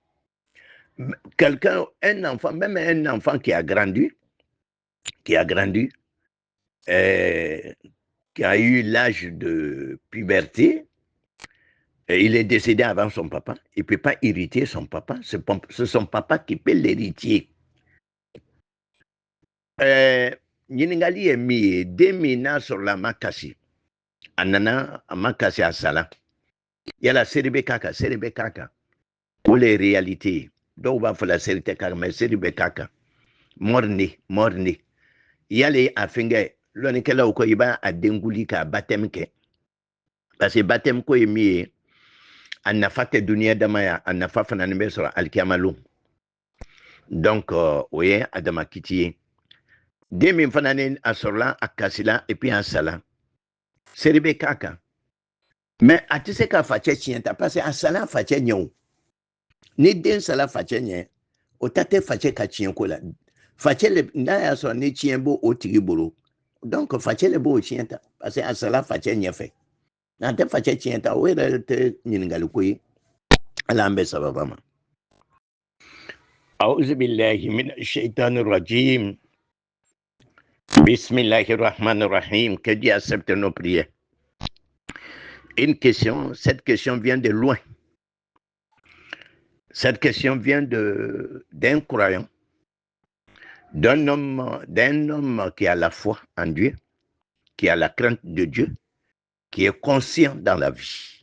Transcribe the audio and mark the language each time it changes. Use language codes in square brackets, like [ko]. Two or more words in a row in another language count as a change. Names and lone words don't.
[fr] Quelqu'un, un enfant, même un enfant qui a grandi, euh, qui a eu l'âge de puberté, et il est décédé avant son papa. Il ne peut pas hériter son papa. C'est son papa qui peut l'héritier. [bm] Ɲininkali ye min ye, den min n'a sɔrɔla a ma kasi, a nana a ma kasi a sala, yala seri bɛ k'a kan, seri bɛ k'a kan. O le ye réalité ye. Dɔw b'a fɔ la seri tɛ k'a kan, mais seri bɛ k'a kan. Mɔri ne. Yali a fɛnkɛ, lɔnnikɛlaw ko i b'a den guli k'a baptême kɛ. [fr] Parce que [bm] baptême ko ye min ye, a nafa tɛ duniya dama ya, a nafa fana ni bɛ sɔrɔ alikiyama lon. Donc, o ye adama kiti ye. Den min fana ni a sɔrɔla a kasila [fr] et puis [bm] a sala, seri bɛ k'a kan. Mais a tɛ se ka facɛ tiɲɛ ta [fr] parce que [bm] a sala facɛ ɲɛ o. Ni den sala facɛ ɲɛ, o ta tɛ facɛ ka tiɲɛ ko la. Facɛ le n'a y'a sɔrɔ ni tiɲɛ b'o o tigi bolo, donc facɛ le b'o tiɲɛ ta [fr] parce que [bm] a sala facɛ ɲɛfɛ. N'a tɛ facɛ tiɲɛ ta, o yɛrɛ tɛ ɲininkali ko ye. Ala an bɛ sababa ma. [ar] أعوذ بالله من الشيطان الرجيم. بسم الله الرحمن الرحيم. [fr] Que Dieu accepte nos prières. Cette question vient de loin. Cette question vient d'un croyant, d'un homme qui a la foi en Dieu, qui a la crainte de Dieu, qui est conscient dans la vie.